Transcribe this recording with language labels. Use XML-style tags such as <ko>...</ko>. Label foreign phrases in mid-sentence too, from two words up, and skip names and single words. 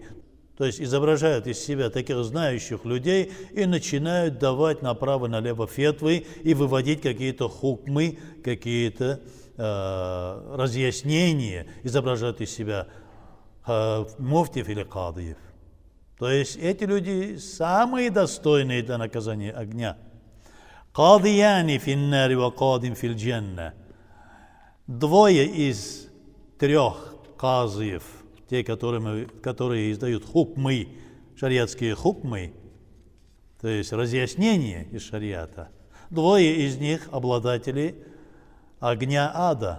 <ru>То есть изображают из себя таких знающих людей и начинают давать направо-налево фетвы и выводить какие-то хукмы, какие-то разъяснения, изображают из себя муфтиев или кадиев. То есть эти люди самые достойные для наказания огня.</ru> <ar>قاضيان في النار وقاض في الجنة.</ar> <ru>Двое из трех казиев, те, которые издают хукмы, шариатские хукмы, то есть разъяснения из шариата, двое из них обладатели огня ада.</ru>